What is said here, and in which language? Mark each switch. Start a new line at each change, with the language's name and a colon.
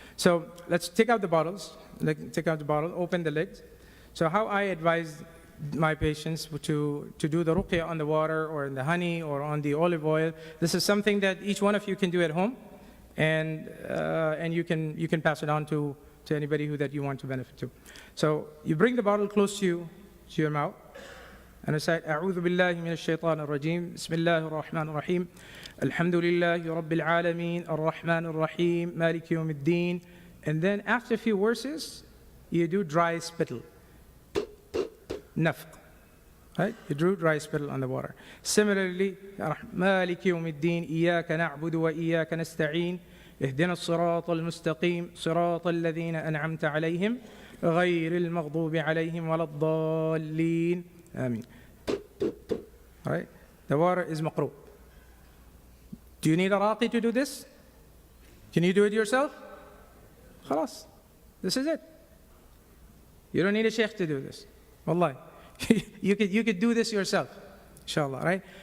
English: So let's take out the bottles. Take out the bottle, open the lids. So how I advise my patients to do the ruqya on the water or in the honey or on the olive oil. This is something that each one of you can do at home, and you can pass it on to anybody that you want to benefit to. So you bring the bottle close to your mouth, and recite,
Arabic: أعوذ بالله من الشيطان الرجيم بسم الله الرحمن الرحيم الحمد لله رب العالمين الرحمن الرحيم مالك يوم الدين.
English: And then after a few verses, you do dry spittle. Nafq. Right? You do dry spittle on the water. Similarly,
Arabic: مالك يوم الدين إياك نعبد وإياك نستعين اهدنا الصراط المستقيم صراط الذين أنعمت عليهم غير المغضوب عليهم ولا الضالين.
English: Ameen. All right? The water is maqru. Do you need a raqi to do this? Can you do it yourself? Khalas. This is it. You don't need a sheikh to do this. Wallahi. you could do this yourself. Inshallah, right?